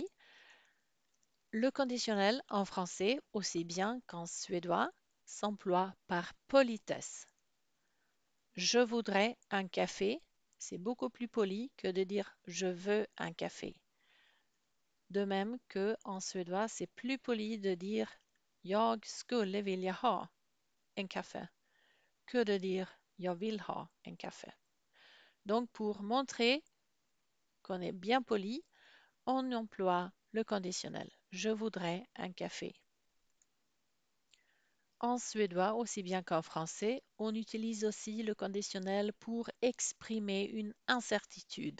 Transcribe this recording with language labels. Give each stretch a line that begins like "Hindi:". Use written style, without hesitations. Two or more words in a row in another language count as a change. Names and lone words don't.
French: Le conditionnel en français, aussi bien qu'en suédois, s'emploie par politesse. Je voudrais un café, c'est beaucoup plus poli que de dire je veux un café. De même que en suédois, c'est plus poli de dire
Swedish: jag skulle vilja ha en kaffe
French: que de dire
Swedish: jag vill ha en kaffe.
French: Donc pour montrer qu'on est bien poli, on emploie le conditionnel. Je voudrais un café. En suédois, aussi bien qu'en français, on utilise aussi le conditionnel pour exprimer une incertitude.